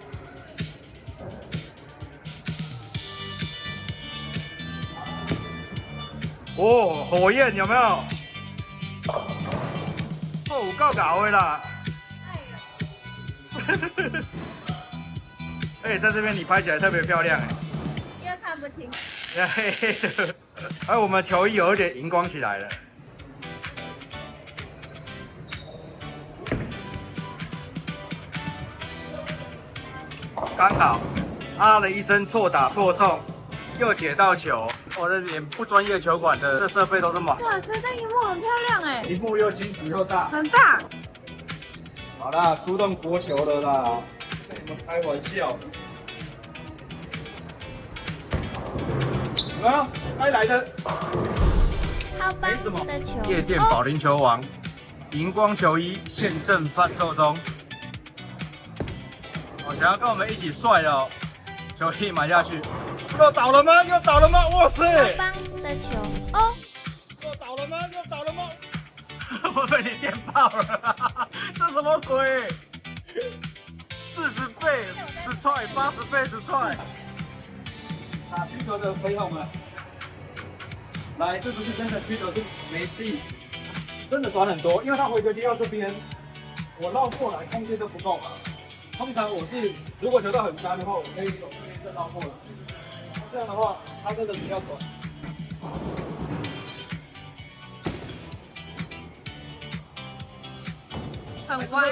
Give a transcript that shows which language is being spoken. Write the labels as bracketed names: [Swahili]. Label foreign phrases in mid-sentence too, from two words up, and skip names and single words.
[Chinese] 哦，火焰有沒有？哦，夠搞的啦！而且在這邊你拍起來特別漂亮哎，因為看不清。黑黑的，而我們球衣有點熒光起來了。剛好，啊了一聲錯打錯中，又解到球。我的連不專業球館的這設備都這麼好。哇塞，這螢幕很漂亮哎，螢幕又清楚又大，很大。好啦，出動國球了啦，跟你們開玩笑。有沒有？該來的。好棒的球。夜店保齡球王，熒光球衣現正販售中。我想要跟我們一起帥的球衣買下去。又倒了嗎？又倒了嗎？哇塞！好棒的球哦！又倒了嗎？又倒了嗎？我被你電爆了！這什麼鬼？40倍10踹，80倍10踹。打曲球的朋友們，來，是不是真的曲球是沒戲？真的短很多，因為它回球接到這邊，我繞過來空間都不夠嘛。通常我是如果球道很乾的話，我可以從這邊再繞過來。這樣的話，它真的比較短。很彎，